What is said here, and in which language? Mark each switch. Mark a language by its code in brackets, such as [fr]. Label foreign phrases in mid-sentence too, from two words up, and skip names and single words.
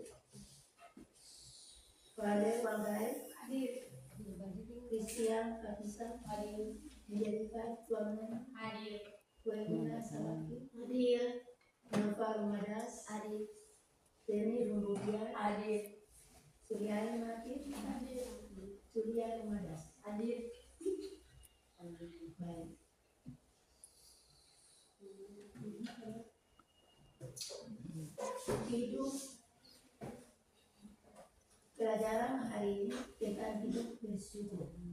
[id] Valer Wanggai, Christian Kapisa, Angelica Tuamen, Wemina Salaki, Nova Romadas, Deni Rumbudia, Suryani Mati, Surya Romadas. Baik. Hidup pelajaran hari ini tentang hidup bersyukur.